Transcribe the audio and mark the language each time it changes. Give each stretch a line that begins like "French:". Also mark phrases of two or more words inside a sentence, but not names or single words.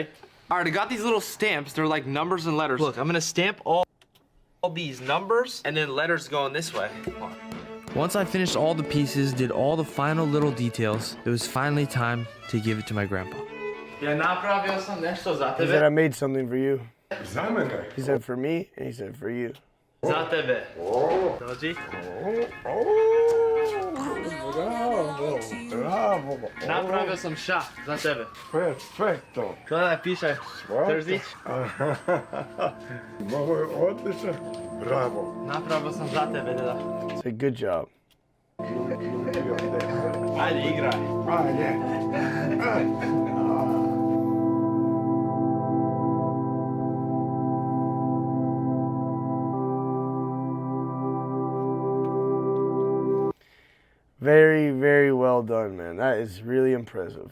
English: All right, I got these little stamps. They're like numbers and letters. Look, I'm gonna stamp all these numbers and then letters going this way. Once I finished all the pieces, did all the final little details, it was finally time to give it to my grandpa. He said, I made something for you. He said for me, and he said for you.
Serbian: Bravo, bravo. Napravio sam ša za tebe. Perfetto. Gledaj, piše Terzić. Ovo je odlično. Bravo. Napravio sam za tebe, deda.
English: Say good job.
Serbian: Ajde, igraj.
English: Very, very well done, man. That is really impressive.